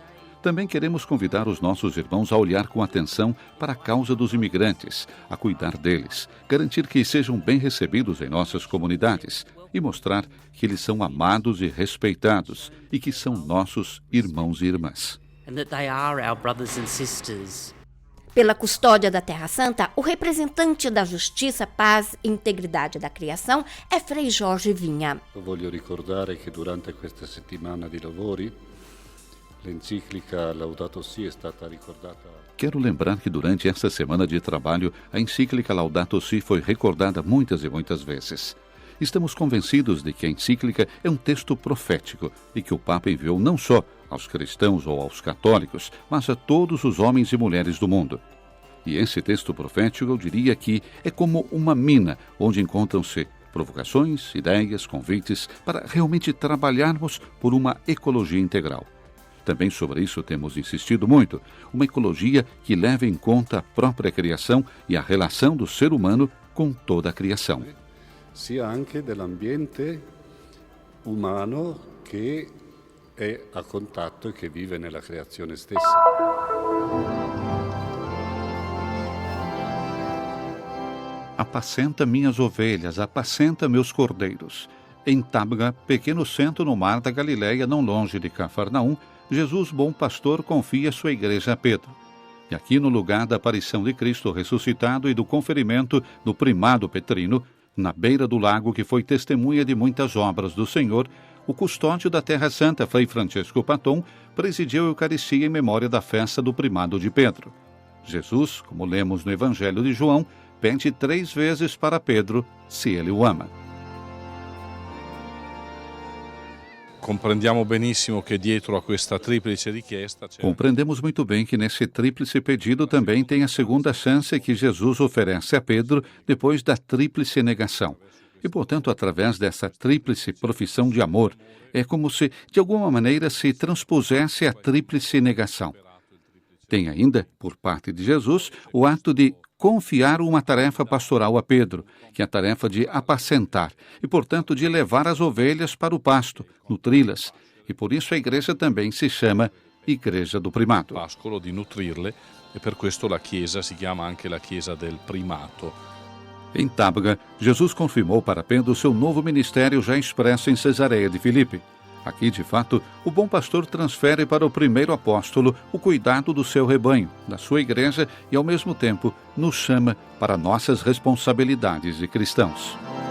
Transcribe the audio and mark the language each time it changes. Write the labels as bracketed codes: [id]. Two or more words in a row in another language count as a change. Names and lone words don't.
[pt] Também queremos convidar os nossos irmãos a olhar com atenção para a causa dos imigrantes, a cuidar deles, garantir que sejam bem recebidos em nossas comunidades e mostrar que eles são amados e respeitados e que são nossos irmãos e irmãs. Pela Custódia da Terra Santa, o representante da Justiça, Paz e Integridade da Criação é Frei Jorge Vinha. [it] Eu voglio ricordare che durante questa settimana di lavori l'enciclica Laudato Si è stata ricordata. [pt] Quero lembrar que durante essa semana de trabalho, a encíclica Laudato Si foi recordada muitas e muitas vezes. Estamos convencidos de que a encíclica é um texto profético e que o Papa enviou não só aos cristãos ou aos católicos, mas a todos os homens e mulheres do mundo. E esse texto profético, eu diria que é como uma mina onde encontram-se provocações, ideias, convites para realmente trabalharmos por uma ecologia integral. Também sobre isso temos insistido muito, uma ecologia que leve em conta a própria criação e a relação do ser humano com toda a criação. [it] Sia anche dell'ambiente umano che è a contatto e che vive nella creazione stessa. [pt] Apacenta minhas ovelhas, apacenta meus cordeiros. Em Tabga, pequeno centro no mar da Galileia, não longe de Cafarnaum, Jesus, bom pastor, confia sua igreja a Pedro. E aqui no lugar da aparição de Cristo ressuscitado e do conferimento do primado petrino, na beira do lago que foi testemunha de muitas obras do Senhor, o custódio da Terra Santa, Frei Francesco Patton, presidiu a Eucaristia em memória da festa do primado de Pedro. Jesus, como lemos no Evangelho de João, pede 3 vezes para Pedro se ele o ama. [it] Comprendiamo benissimo che dietro a questa triplice richiesta c'è... [pt] Compreendemos muito bem que nesse tríplice pedido também tem a segunda chance que Jesus oferece a Pedro depois da tríplice negação. E, portanto, através dessa tríplice profissão de amor, é como se, de alguma maneira, se transpusesse a tríplice negação. Tem ainda, por parte de Jesus, o ato de confiar uma tarefa pastoral a Pedro, que é a tarefa de apacentar e, portanto, de levar as ovelhas para o pasto, nutri-las. E por isso a igreja também se chama Igreja do Primato. [it] Pascolo di nutrirle e per questo la Chiesa si chiama anche la Chiesa del Primato. [pt] Em Tabga, Jesus confirmou para Pedro seu novo ministério já expresso em Cesareia de Filipe. Aqui, de fato, o bom pastor transfere para o primeiro apóstolo o cuidado do seu rebanho, da sua igreja e, ao mesmo tempo, nos chama para nossas responsabilidades de cristãos.